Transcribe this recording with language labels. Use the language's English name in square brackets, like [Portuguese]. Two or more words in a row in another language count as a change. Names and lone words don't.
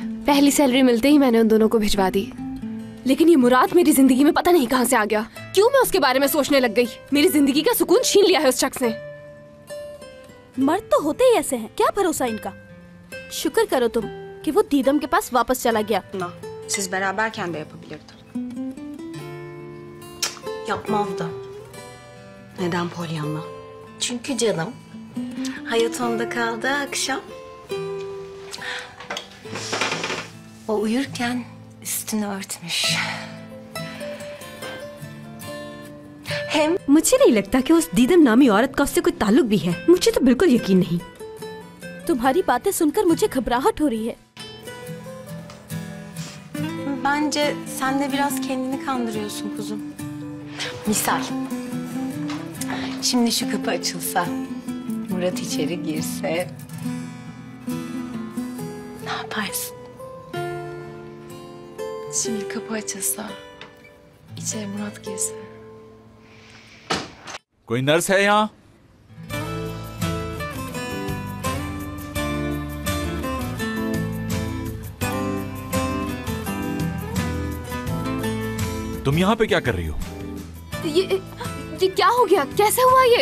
[Urdu] پہلی سیلری ملتے ہی میں نے ان دونوں کو بھجوا دی۔ لیکن یہ مراد میری زندگی میں پتا نہیں کہاں سے آ گیا. کیوں میں اس کے بارے میں سوچنے لگ گئی؟ میری زندگی کا سکون چھین لیا ہے اس شخص نے. مرد تو ہوتے ہی ایسے ہیں، کیا بھروسہ ان کا. شکر کرو تم کہ وہ دیدم کے پاس واپس چلا گیا. [Turkish] Siz beraberken de yapabilirdi. Yapmazdı. Neden Pollyanna? Çünkü canım hayat onda kaldı akşam. O uyurken üstünü örtmüş. [Urdu] hem مجھے نہیں لگتا کہ اس دیدم نامی عورت کا اس سے کوئی تعلق بھی ہے. مجھے تو بالکل یقین نہیں. تمہاری باتیں سن کر مجھے گھبراہٹ ہو رہی ہے. [Turkish] Bence sen de biraz kendini kandırıyorsun kuzum. Misal. Şimdi şu kapı açılsa, Murat içeri girse, ne yaparsın? Şimdi kapı açılsa, içeri Murat girse. [Urdu] کوئی نرس ہے یہاں? تم یہاں پہ کیا کر رہی ہو? یہ کیا ہو گیا؟ کیسے ہوا یہ?